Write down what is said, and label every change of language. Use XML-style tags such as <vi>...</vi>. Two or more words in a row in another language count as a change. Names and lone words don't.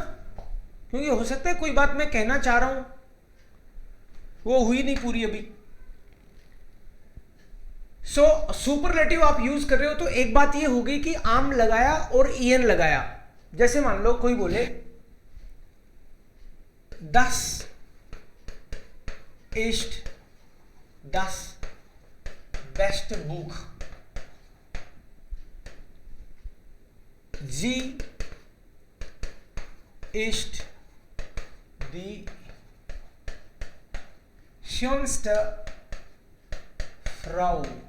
<hi>क्योंकि हो सकता है कोई बात मैं कहना चाह रहा हूं वो हुई नहीं पूरी अभी।</hi> <en>so superlative</en> <hi>आप यूज कर रहे हो तो एक बात ये हो गई कि आम लगाया और EN लगाया। जैसे मान लो कोई बोले 10</hi> <de>ist das beste Buch, sie ist die schönste Frau.</de>